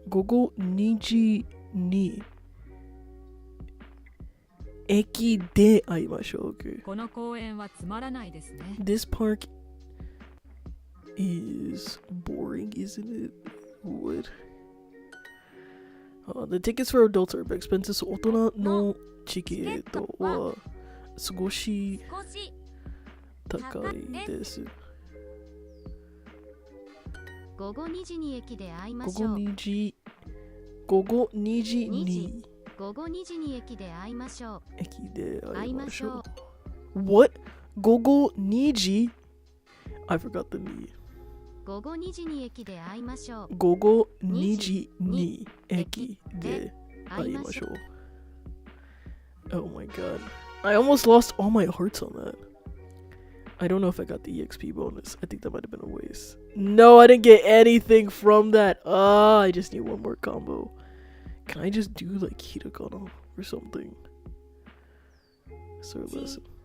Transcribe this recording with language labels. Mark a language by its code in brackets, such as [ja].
[ja] 午後2時に駅で会いましょう。 [en] Okay. [ja] この公園はつまらないですね。 [en] This park is boring, isn't it? What? The tickets for adults are expensive, so [ja] 大人のチケットは少し高いです。午後2時に駅で会いま午しょう。後2時に午後2時に駅で会いましょう。駅で会いましょう。会いま [en] What? [ja] 午後2時 [en] I forgot the me. [ja] 午後2時に駅で会いましょう。午後2時に駅で会いましょう。 [en] Oh my god. I almost lost all my hearts on that. I don't know if I got the EXP bonus. I think that might have been a waste. No, I didn't get anything from that. I just need one more combo. Can I just do like Hiragana or something? Sir, listen.